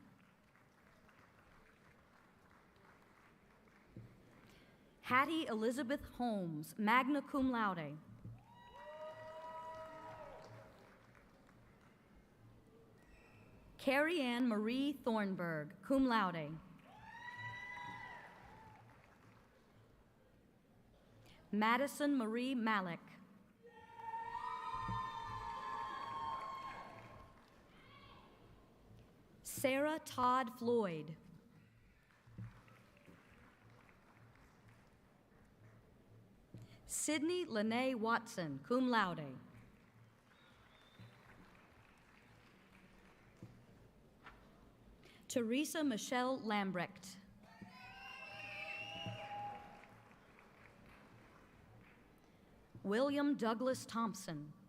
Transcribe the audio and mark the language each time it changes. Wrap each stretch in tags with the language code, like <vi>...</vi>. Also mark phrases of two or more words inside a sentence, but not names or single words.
<en>Hattie Elizabeth Holmes,</en> <la>magna cum laude.</la> <en>Carrie Ann Marie Thornburg,</en> <la>cum laude.</la> <en>Madison Marie Malik. Sarah Todd Floyd. Sydney Lene Watson,</en> <la>cum laude.</la> <en>Teresa Michelle Lambrecht. William Douglas Thompson.</en>